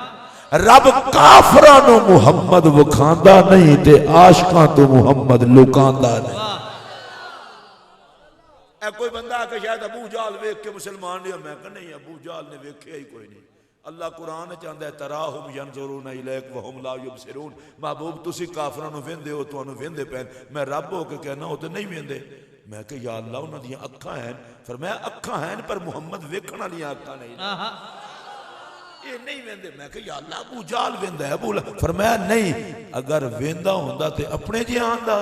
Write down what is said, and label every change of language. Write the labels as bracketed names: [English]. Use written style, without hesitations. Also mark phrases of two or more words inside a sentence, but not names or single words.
[Punjabi] رب کافراں نوں محمد وکھاندا نہیں تے عاشقاں تو محمد لکاندا نہیں. کوئی بندہ آکے شاید ابو جال ویکھ کے مسلمان نہیں، میں کہہ نہیں ابو جال نے ویکھیا ہی کوئی نہیں. [Urdu] اللہ قرآن چاہتا ہے [Arabic] تراهم ينظرون إليك وهم لا يبصرون. [Punjabi] محبوب تسی کافراں نوں ویندے ہو، تہانوں ویندے پین، میں رب ہو کے کہنا وہ تو نہیں ویندے. میں کہہ [Arabic] يا الله [Punjabi] انہاں دیاں اکھاں ہیں، فرمایا اکھاں ہیں پر محمد ویکھن والیاں اکھاں نہیں، یہ نہیں ویندے. میں کہہ [Arabic] يا الله [Punjabi] ابو جال ویندا ہے، ابو فرمایا نہیں، اگر ویندا ہوندا تے اپنے جیہا آندا.